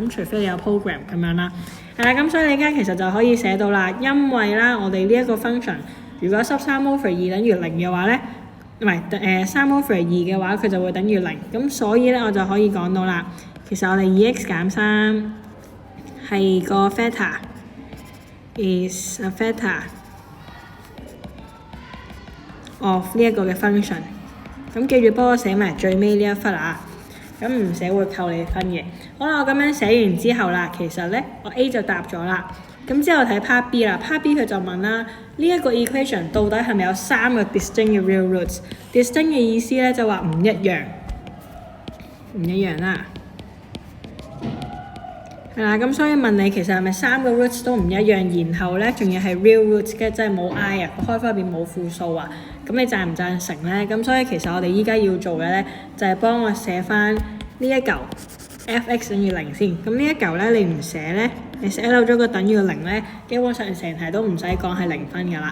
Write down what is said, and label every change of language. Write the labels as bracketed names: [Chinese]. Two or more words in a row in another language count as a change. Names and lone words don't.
[Cantonese] 咁除非你有 program 咁樣啦，係啦。咁所以你而家其實就可以寫到啦，因為啦，我哋呢一個 function 如果塞3/2等於0嘅話咧。唔係3/2嘅話，佢就會等於0。咁所以咧，我就可以講到啦。其實我哋 2x 減3係個 factor [English] is a factor of [Cantonese] 呢一個嘅 function。咁記住幫我寫埋最尾呢一忽啊。咁唔寫會扣你分嘅。好啦，我咁樣寫完之後啦，其實咧我 A 就答咗啦。咁之後睇 [English] part B [Cantonese] 啦， [English] part B [Cantonese] 佢就問啦，呢一個 equation 到底係咪有3個 distinct 嘅 [English] real roots？ [Cantonese] distinct 嘅意思咧就話唔一樣啦。係啦，咁所以問你其實係咪3個 roots 都唔一樣，然後咧仲要係 [English] real roots [Cantonese] 嘅，即係冇 i 啊，開分入邊冇負數啊，咁你贊唔贊成咧？咁所以其實我哋依家要做嘅咧就係幫我寫翻呢一嚿 f(x) 等於0先。咁呢一嚿咧你唔寫咧，你寫漏咗個等於0咧，基本上成題都唔使講係0分㗎啦。